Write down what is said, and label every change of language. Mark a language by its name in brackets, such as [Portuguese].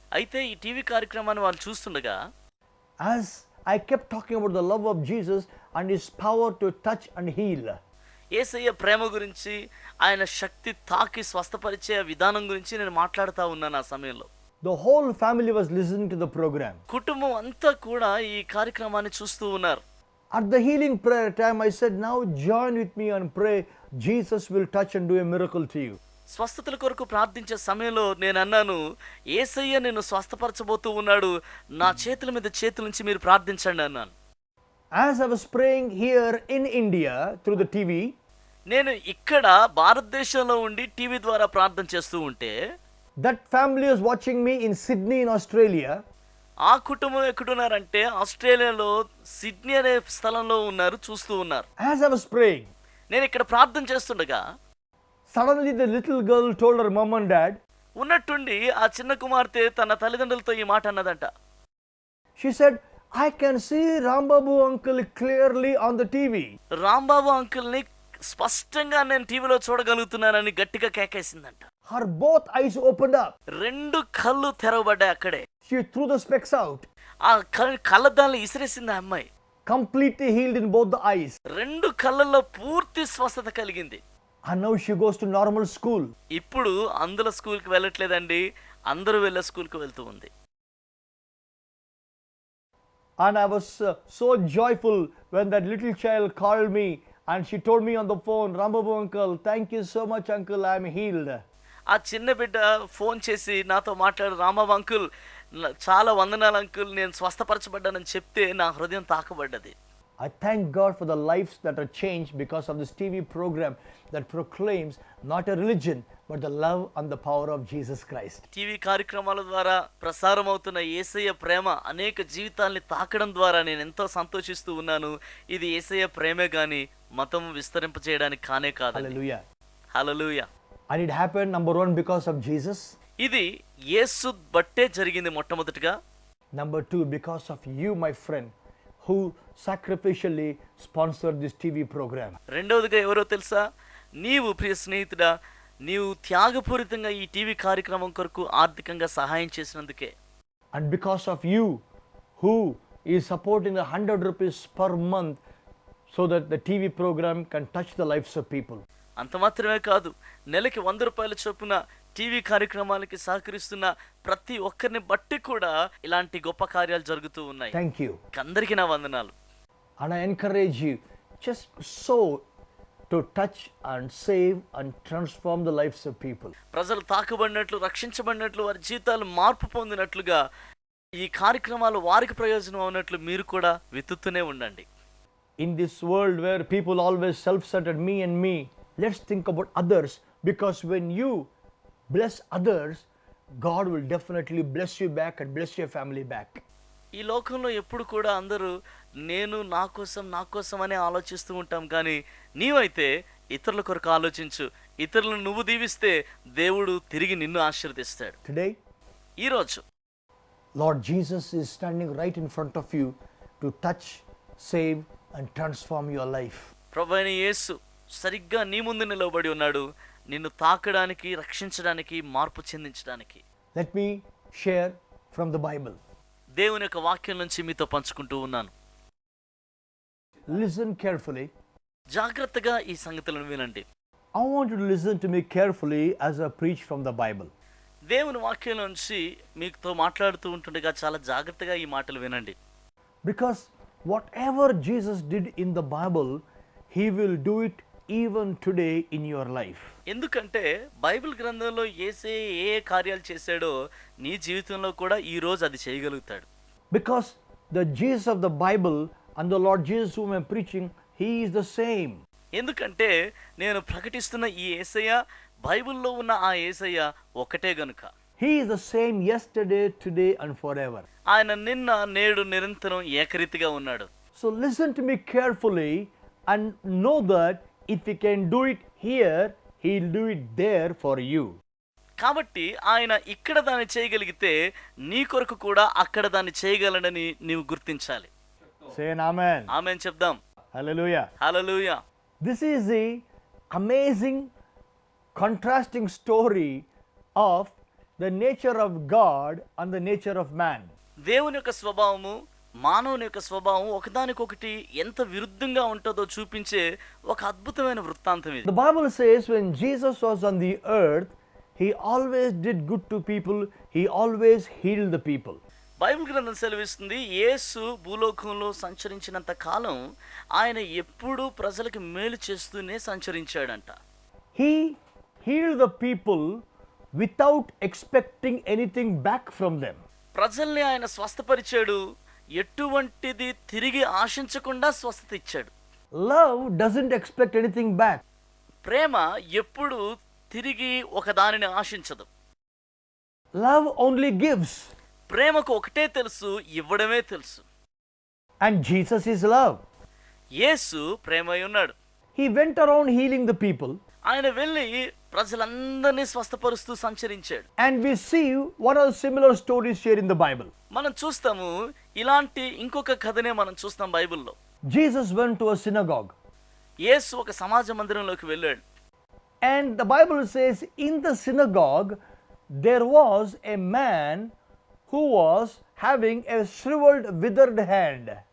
[Telugu] అయితే ఈ టీవీ కార్యక్రమాన్ని వాళ్ళు చూస్తుండగా [English] as I kept talking about the love of Jesus and his power to touch and heal, [Telugu] యేసయ్య ప్రేమ గురించి, ఆయన శక్తి తాకి స్వస్థపరిచే విధానం గురించి నేను మాట్లాడుతూ ఉన్నాను. ఆ సమయంలో [English] the whole family was listening to the program. [Telugu] కుటుంబం అంతా కూడా ఈ కార్యక్రమాన్ని చూస్తూ ఉన్నారు. [English] At the healing prayer time, I said, now join with me and pray, Jesus will touch and do a miracle to you. [Telugu] స్వస్థతల కొరకు ప్రార్థించే సమయంలో నేను అన్నాను, యేసయ్య నిన్ను స్వస్థపరచబోతూ ఉన్నాడు, నా చేతుల మీద చేతుల నుంచి మీరు ప్రార్థించండి అన్నాను. [English] As I was praying here in India through the TV, [Telugu] నేను ఇక్కడ భారతదేశంలో ఉండి టీవీ ద్వారా ప్రార్థన చేస్తూ ఉంటే [English] that family was watching me in Sydney in Australia. [Telugu] ఆ కుటుంబం ఎక్కడున్నారంటే ఆస్ట్రేలియాలో సిడ్నీ అనే స్థలంలో ఉన్నారు, చూస్తూ ఉన్నారు. [English] As I was praying, [Telugu] నేను ఇక్కడ ప్రార్థన చేస్తుండగా [English] suddenly the little girl told her mom and dad, [Telugu] ఉన్నట్టుండి ఆ చిన్న కుమార్తె తన తల్లిదండ్రులతో ఈ మాట అన్నదంట. [English] she said, I can see Rambabu uncle clearly on the TV. [Telugu] Rambabu అంకుల్ని స్పష్టంగా నేను టీవీలో చూడగలుగుతున్నానని గట్టిగా కేకేసిందంట. [English] Her both eyes opened up. [Telugu] రెండు కళ్ళు తెరవబడ్డాయి అక్కడే. [English] She threw the specs out. [Telugu] ఆ కళ్ళద్దాలను ఇసిరేసింది ఆ అమ్మాయి. [English] Completely healed in both the eyes. [Telugu] రెండు కళ్ళల్లో పూర్తి స్వస్థత కలిగింది. [English] And now she goes to normal school. [Telugu] ఇప్పుడు అందుల స్కూల్కి వెళ్ళట్లేదండి, అందరూ వెళ్ళే స్కూల్కి వెళ్తూ ఉంది. [English] And I was so joyful when that little child called me and she told me on the phone, Rambabu uncle, thank you so much uncle, I am healed. [Telugu] ఆ చిన్న బిడ్డ ఫోన్ చేసి నాతో మాట్లాడు, రాంబాబు అంకుల్ చాలా వందనాలు అంకుల్, నేను స్వస్థపరచబడ్డానని చెప్తే నా హృదయం తాకబడ్డది. [English] I thank God for the lives that are changed because of this TV program that proclaims not a religion but the love and the power of Jesus Christ. [Telugu] TV కార్యక్రమాల ద్వారా ప్రసారం అవుతున్న యేసయ్య ప్రేమ అనేక జీవితాల్ని తాకడం ద్వారా నేను ఎంతో సంతోషిస్తూ ఉన్నాను. ఇది యేసయ్య ప్రేమే గాని మతం విస్తరింపజేయడానికి కానే కాదు. [English] Hallelujah. [Telugu] Hallelujah. [English] And it happened, number one, because of Jesus. [Telugu] ఇది యేసు బట్టే జరిగింది మొట్టమొదటిగా. [English] Number two, because of you, my friend, who sacrificially sponsored this TV program. [Telugu] రెండవదిగా ఎవరో తెలుసా? నీవు ప్రియ స్నేహితుడా, నీవు త్యాగపూరితంగా ఈ టీవీ కార్యక్రమం కొరకు ఆర్థికంగా సహాయం చేసినందుకే. [English] And because of you, who is supporting 100 rupees per month so that the TV program can touch the lives of people. [Telugu] అంత మాత్రమే కాదు, నెలకి 100 రూపాయల చొప్పున టీవీ కార్యక్రమాలకి సహకరిస్తున్న ప్రతి ఒక్కరిని బట్టి కూడా ఇలాంటి గొప్ప కార్యాలు జరుగుతూ ఉన్నాయి. [English] Thank you. [Telugu] అందరికీ నా వందనాలు. [English] And I encourage you, just sow to touch and save and transform the lives of people. [Telugu] ప్రజలు తాకబడినట్లు, రక్షించబడినట్లు, వారి జీవితాలు మార్పు పొందినట్లుగా ఈ కార్యక్రమాలు వారికి ప్రయోజనం అవునట్లు మీరు కూడా విత్తుతూనే ఉండండి. [English] In this world where people always self-centered, me and me, let's think about others, because when you bless others, God will definitely bless you back and bless your family back. [Telugu] ఈ లోకంలో ఎప్పుడు కూడా అందరూ నేను నా కోసం అనే ఆలోచిస్తూ ఉంటాం, కానీ నీవైతే ఇతరుల కొరకు ఆలోచించు. ఇతరులను నువ్వు దీవిస్తే దేవుడు తిరిగి నిన్ను ఆశీర్వదిస్తాడు. [English] Today, [Telugu] ఈరోజు [English] Lord Jesus is standing right in front of you to touch, save and transform your life. [Telugu] ప్రభువైన యేసు సరిగ్గా నీ ముందు నిలబడి ఉన్నాడు, నిన్ను తాకడానికి, రక్షించడానికి, మార్పు చెందించడానికి. [English] Let me share from the Bible. [Telugu] దేవుని యొక్క వాక్యం నుంచి మీతో పంచుకుంటూ ఉన్నాను. [English] Listen carefully. [Telugu] జాగ్రత్తగా ఈ సంగతులను వినండి. [English] I want you to listen to me carefully as I preach from the Bible. [Telugu] దేవుని వాక్యం నుంచి మీతో మాట్లాడుతూ ఉంటుండగా చాలా జాగ్రత్తగా ఈ మాటలు వినండి. [English] Because whatever Jesus did in the Bible, He will do it even today in your life. [Telugu] ఎందుకంటే బైబిల్ గ్రంథంలో యేసే ఏ కార్యాలు చేశాడో నీ జీవితంలో కూడా ఈ రోజు అది చేయగలుగుతాడు. [English] Because the Jesus of the Bible and the Lord Jesus whom I am preaching, He is the same. [Telugu] ఎందుకంటే నేను ప్రకటిస్తున్న ఈ యేసయ్య బైబిల్లో ఉన్న ఆ యేసయ్య ఒకటే గనుక. [English] He is the same yesterday, today and forever. [Telugu] ఆయన నిన్న నేడు నిరంతరం ఏకరీతిగా ఉన్నాడు. [English] So listen to me carefully and know that if He can do it here, He'll do it there for you. [Telugu] కాబట్టి ఆయన ఇక్కడ దాన్ని చేయగలిగితే నీ కొరకు కూడా అక్కడ దాన్ని చేయగలడని నీవు గుర్తించాలి. [English] Say an amen. [Telugu] ఆమేన్ చెప్దాం. [English] Hallelujah. [Telugu] Hallelujah. [English] This is the amazing contrasting story of the nature of God and the nature of man. [Telugu] దేవుని యొక్క స్వభావము మానవుని యొక్క స్వభావం ఒకదానికొకటి ఎంత విరుద్ధంగా ఉంటుందో చూపించే ఒక అద్భుతమైన వృత్తాంతం ఇది. [English] The Bible says when Jesus was on the earth, He always did good to people. He always healed the people. [Telugu] Bible గ్రంథం సెలవిస్తుంది యేసు భూలోకంలో సంచరించినంత కాలం ఆయన ఎప్పుడూ ప్రజలకు మేలు చేస్తూనే సంచరించాడంట. [English] He healed the people without expecting anything back from them. [Telugu] ప్రజల్ని ఆయన స్వస్థపరిచాడు, ఎటువంటిది తిరిగి ఆశించకుండా స్వస్థత ఇచ్చాడు. [English] Love doesn't expect anything back. [Telugu] ప్రేమ ఎప్పుడు తిరిగి ఒక దానిని ఆశించదు. [English] Love only gives. [Telugu] ప్రేమకు ఒకటే తెలుసు, ఇవ్వడమే తెలుసు. [English] And Jesus is love. [Telugu] యేసు ప్రేమై ఉన్నాడు. [English] He went around healing the people. [Telugu] ఆయన వెళ్ళి ప్రజలందరినీ స్వస్థపరుస్తూ సంచరించాడు. [English] And we see one of the similar stories here in the Bible. [Telugu] మనం చూస్తాము ఇలాంటి ఇంకొక కథనే మనం చూస్తాం బైబిల్లో. [English] Jesus went to a synagogue. [Telugu] యేసు ఒక సమాజ మందిరంలోకి వెళ్ళాడు. [English] And the Bible says in the synagogue there was a man who was having a shriveled, withered hand.